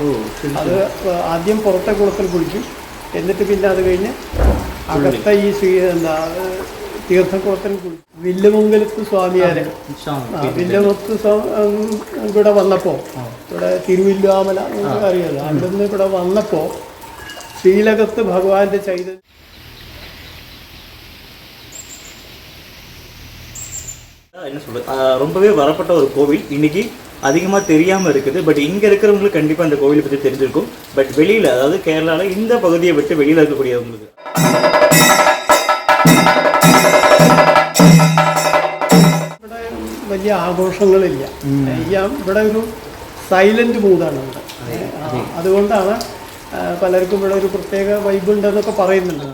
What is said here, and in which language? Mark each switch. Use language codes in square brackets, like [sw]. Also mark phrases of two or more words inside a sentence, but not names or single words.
[ml] അത് ആദ്യം പുറത്തെ കുളത്തിൽ കുളിക്കും, എന്നിട്ട് പിന്നെ അത് കഴിഞ്ഞ് അകത്തെ ഈ തീർത്ഥക്കുളത്തിൽ കുളിക്കും. വില്ലുമംഗലത്ത് സ്വാമിയാരെ വില്ലുമത്ത് ഇവിടെ വന്നപ്പോൾ, ഇവിടെ തിരുവില്ലാമല അറിയാലോ, അവിടുന്ന് ഇവിടെ വന്നപ്പോൾ ശ്രീലകത്ത് ഭഗവാന്റെ ചൈതന്യം [ta] என்ன சொல்கிறது, ரொம்பவே வரப்பட்ட ஒரு கோவில். இன்றைக்கி அதிகமாக தெரியாமல் இருக்குது. பட் இங்கே இருக்கிறவங்களுக்கு கண்டிப்பாக அந்த கோவிலை பற்றி தெரிஞ்சிருக்கும். பட் வெளியில், அதாவது கேரளாவில் இந்த பகுதியை விட்டு வெளியில் இருக்கக்கூடியவங்களுக்கு [ml] ഇവിടെ വലിയ ആഘോഷങ്ങളില്ല. ഇവിടെ ഒരു സൈലന്റ് മൂഡാണ് ഇവിടെ. അതുകൊണ്ടാണ് പലർക്കും ഇവിടെ ഒരു പ്രത്യേക വൈബ് ഉണ്ടെന്നൊക്കെ പറയുന്നുണ്ട്.